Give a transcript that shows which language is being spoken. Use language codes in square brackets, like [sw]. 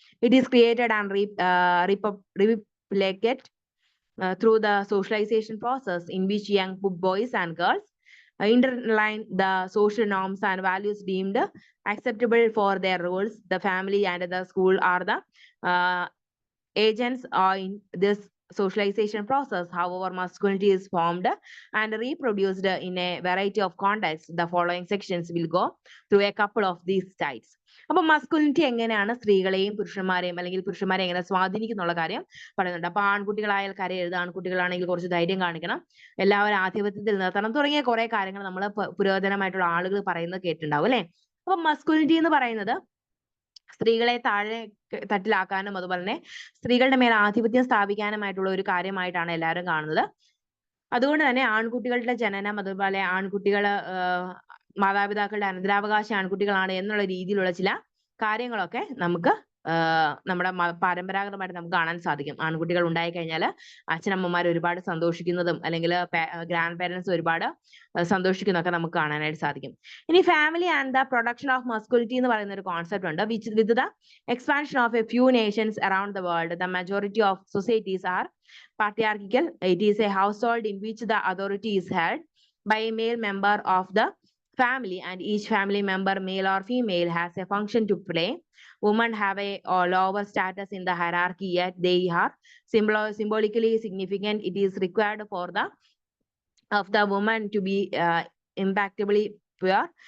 [en] It is created and replicated through the socialization process in which young boys and girls underline the social norms and values deemed acceptable for their roles. The family and the school are the agents in this socialization process. However, masculinity is formed and reproduced in a variety of contexts. The following sections will go through a couple of these types. [ml] അപ്പൊ masculinity എങ്ങനെയാണ് സ്ത്രീകളെയും പുരുഷന്മാരെയും അല്ലെങ്കിൽ പുരുഷന്മാരെ എങ്ങനെ സ്വാധീനിക്കുന്നുള്ള കാര്യം പറയുന്നുണ്ട്. അപ്പൊ ആൺകുട്ടികളായാൽ കരയരുത്, ആൺകുട്ടികളാണെങ്കിൽ കുറച്ച് ധൈര്യം കാണിക്കണം, എല്ലാവരും ആധിപത്യത്തിൽ നിർത്തണം തുടങ്ങിയ കുറെ കാര്യങ്ങൾ നമ്മൾ പുരോഗമനമായിട്ടുള്ള ആളുകൾ പറയുന്നത് കേട്ടിട്ടുണ്ടാവും അല്ലെ. അപ്പൊ മസ്കുലിനിറ്റി എന്ന് പറയുന്നത് സ്ത്രീകളെ താഴെ തട്ടിലാക്കാനും അതുപോലെ തന്നെ സ്ത്രീകളുടെ മേൽ ആധിപത്യം സ്ഥാപിക്കാനുമായിട്ടുള്ള ഒരു കാര്യമായിട്ടാണ് എല്ലാവരും കാണുന്നത്. അതുകൊണ്ട് തന്നെ ആൺകുട്ടികളുടെ ജനനം, അതുപോലെ ആൺകുട്ടികള് മാതാപിതാക്കളുടെ അനന്തരാവകാശി ആൺകുട്ടികളാണ് എന്നുള്ള രീതിയിലുള്ള ചില കാര്യങ്ങളൊക്കെ നമുക്ക് നമ്മുടെ പരമ്പരാഗതമായിട്ട് നമുക്ക് കാണാൻ സാധിക്കും. ആൺകുട്ടികൾ ഉണ്ടായി കഴിഞ്ഞാൽ അച്ഛനമ്മമാർ ഒരുപാട് സന്തോഷിക്കുന്നതും അല്ലെങ്കിൽ ഗ്രാൻഡ് പേരൻസ് ഒരുപാട് സന്തോഷിക്കുന്നതൊക്കെ നമുക്ക് കാണാനായിട്ട് സാധിക്കും. ഇനി [en] family and the production of masculinity [ml] എന്ന് പറയുന്ന ഒരു കോൺസെപ്റ്റ് ഉണ്ട്. [en] With the expansion of a few nations around the world, the majority of societies are patriarchal. It is a household in which the authority is held by a male member of the family, and each family member, male or female, has a function to play. Women have a lower status in the hierarchy, yet they are symbolically significant. It is required for the woman to be impeccably pure.